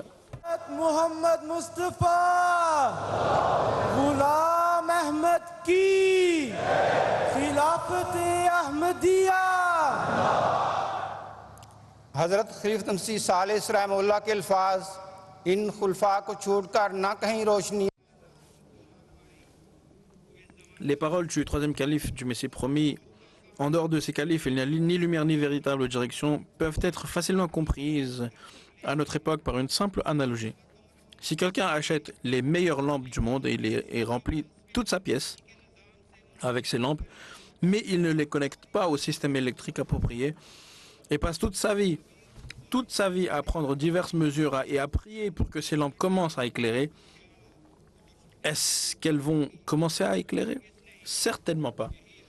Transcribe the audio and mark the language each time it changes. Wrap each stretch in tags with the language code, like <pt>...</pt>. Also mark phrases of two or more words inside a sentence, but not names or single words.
<ur>Muhammad Mustafa, Ghulam Ahmad ki, Khilafat-e Ahmadiyya. حضرت خلیفت مسیح ثالث رحمۃاللہ کے الفاظ ان خلفا کو چھوڑکر نہ کہیں روشنی.</ur> <fr>Les paroles du troisième calife du Messie promis, en dehors de ces califes, il n'y a ni lumière ni véritable direction, peuvent être facilement comprises à notre époque par une simple analogie. Si quelqu'un achète les meilleures lampes du monde et remplit toute sa pièce avec ces lampes, mais il ne les connecte pas au système électrique approprié et passe toute sa vie à prendre diverses mesures et à prier pour que ces lampes commencent à éclairer, est-ce qu'elles vont commencer à éclairer?</fr>